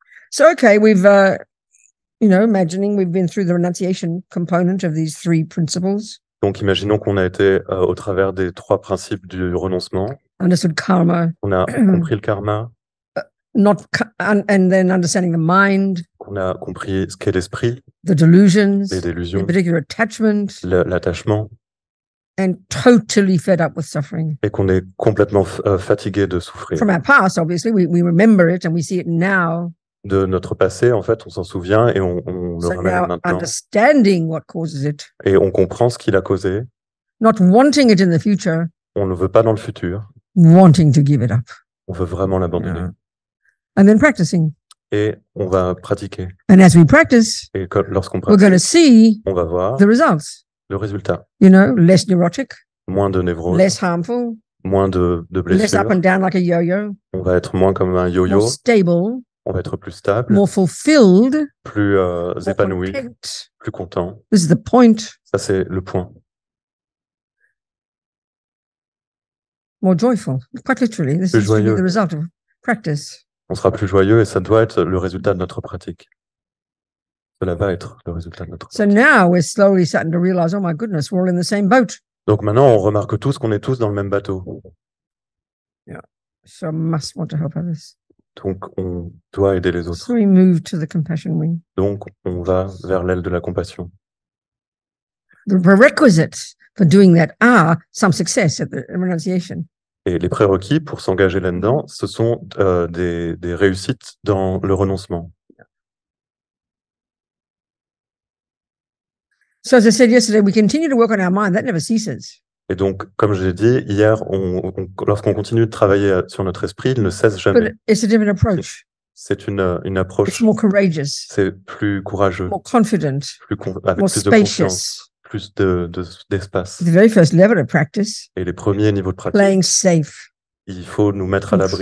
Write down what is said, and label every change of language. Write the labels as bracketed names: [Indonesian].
[English] So, okay, we've, imagining we've been through the renunciation component of these three principles. [French] Donc, imaginons qu'on a été au travers des trois principes du renoncement. [English] Understood karma. [French] On a compris le karma. [English] And then understanding the mind. [French] On a compris ce qu'est l'esprit. [English] The delusions. [French] Les délusions. [English] The particular attachment. [French] L'attachement. [English] And totally fed up with suffering. [French] Et qu'on est complètement fatigué de souffrir. [English] From our past, obviously, we remember it and we see it now. [French] De notre passé, en fait, on s'en souvient et on le remet maintenant. [English] Understanding what causes it. [French] Et on comprend ce qui l'a causé. [English] Not wanting it in the future. [French] On ne le veut pas dans le futur. [English] Wanting to give it up. [French] On veut vraiment l'abandonner. [English] Yeah. And then practicing. [French] Et on va pratiquer. [English] And as we practice, [French] et lorsqu'on pratique, [English] we're going to see [French] on va voir [English] the results. [French] Le résultat. [English] Less neurotic. [French] Moins de névrose. [English] Less harmful. [French] Moins de blessures. [English] Less up and down like a yo-yo. [French] On va être moins comme un yo-yo. [English] More stable. [French] On va être plus stable. [English] More fulfilled. [French] Plus épanoui. [English] Content. [French] Plus content. [English] This is the point. [French] Ça, c'est le point. [English] More joyful. Quite literally. This is the result of practice. [French] On sera plus joyeux et ça doit être le résultat de notre pratique. Cela va être le résultat de notre pratique. [English] So now we're slowly starting to realize, oh my goodness, we're all in the same boat. [French] Donc maintenant, on remarque tous qu'on est tous dans le même bateau. [English] Yeah. So I must want to help others. [French] Donc on doit aider les autres. [English] So we move to the compassion wing. [French] Donc on va vers l'aile de la compassion. [English] The prerequisites for doing that are some success at the renunciation. [French] Et les prérequis pour s'engager là-dedans, ce sont des réussites dans le renoncement. [English] So as I said yesterday, we continue to work on our mind. That never ceases. [French] Et donc, comme je l'ai dit hier, lorsqu'on continue de travailler sur notre esprit, il ne cesse jamais. [English] But it's a different approach. [French] C'est une approche. [English] It's more courageous. [French] C'est plus courageux. [English] More confident. [French] Avec [English] more [French] plus [English] spacious. [French] De confiance. Plus d'espace. [English] The very first level of practice. [French] Et les premiers niveaux de pratique. [English] Playing safe. [French] Il faut nous mettre à l'abri.